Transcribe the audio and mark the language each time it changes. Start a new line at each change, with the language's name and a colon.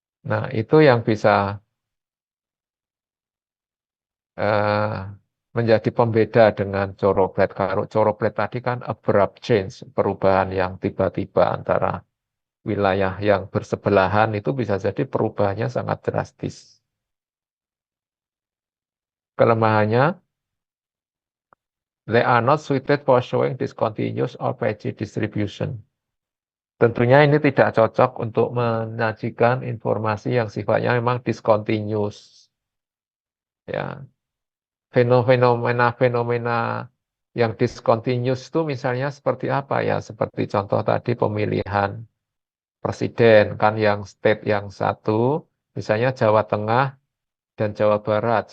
Indonesian: Nah, itu yang bisa eh, menjadi pembeda dengan coroblet. Kalau coroblet tadi kan abrupt change, perubahan yang tiba-tiba antara wilayah yang bersebelahan itu bisa jadi perubahannya sangat drastis. Kelemahannya,
English: they are not suited for showing discontinuous or patchy distribution.
Indonesian: Tentunya ini tidak cocok untuk menyajikan informasi yang sifatnya memang discontinuous. Ya, fenomena-fenomena yang discontinuous itu misalnya seperti apa ya? Seperti contoh tadi pemilihan presiden kan yang state yang satu, misalnya Jawa Tengah dan Jawa Barat.